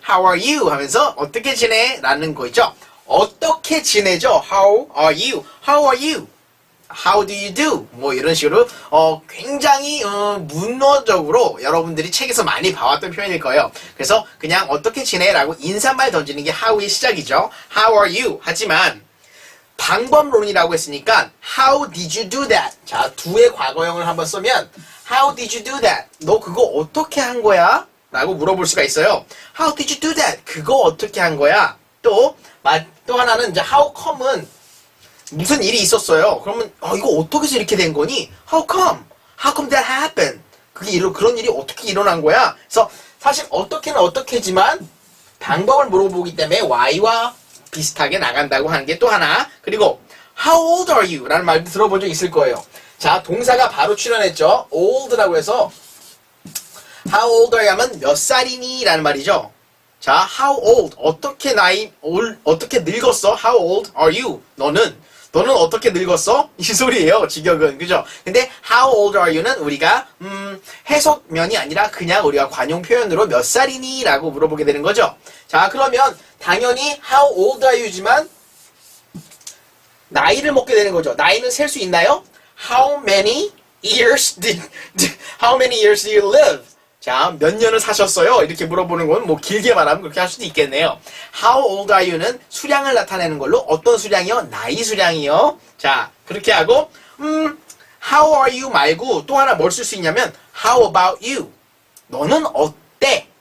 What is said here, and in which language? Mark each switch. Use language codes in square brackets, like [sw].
[en] How are you? [ko] 하면서 어떻게 지내? 라는 거죠. 어떻게 지내죠? [en] How are you? How are you? How do you do? [ko] 뭐 이런 식으로 굉장히 문어적으로 여러분들이 책에서 많이 봐왔던 표현일 거예요. 그래서 그냥 어떻게 지내? 라고 인사말 던지는 게 how의 시작이죠. [en] How are you? [ko] 하지만 방법론이라고 했으니까 [en] How did you do that? [ko] 자, do의 과거형을 한번 쓰면 [en] How did you do that? [ko] 너 그거 어떻게 한 거야? 라고 물어볼 수가 있어요. [en] How did you do that? [ko] 그거 어떻게 한 거야? 또 하나는 이제 How come은 무슨 일이 있었어요. 그러면 이거 어떻게 해서 이렇게 된 거니? [en] How come? How come that happened? [ko] 그런 일이 어떻게 일어난 거야? 그래서 사실 어떻게는 어떻게지만 방법을 물어보기 때문에 why와 비슷하게 나간다고 하는 게 또 하나. [en] 그리고 How old are you? [ko] 라는 말도 들어본 적 있을 거예요. 자, 동사가 바로 출연했죠. old라고 해서 [en] How old are you [ko] 하면 몇 살이니? 라는 말이죠. 자, how old, 어떻게 늙었어? [en] How old are you? [ko] 너는 어떻게 늙었어? 이 소리예요, 직역은. 그죠? 근데 how old are you는 우리가 해석면이 아니라 그냥 우리가 관용 표현으로 몇 살이니? 라고 물어보게 되는 거죠. 자, 그러면 당연히 how old are you지만 나이를 먹게 되는 거죠. 나이는 셀 수 있나요? [en] How many years do you live? [ko] 자, 몇 년을 사셨어요? 이렇게 물어보는 건 뭐 길게 말하면 그렇게 할 수도 있겠네요. [en] How old are you [ko] 는 수량을 나타내는 걸로 어떤 수량이요? 나이 수량이요. 자, 그렇게 하고 How are you 말고 또 하나 뭘 쓸 수 있냐면 [en] How about you? [ko] 너는 어때?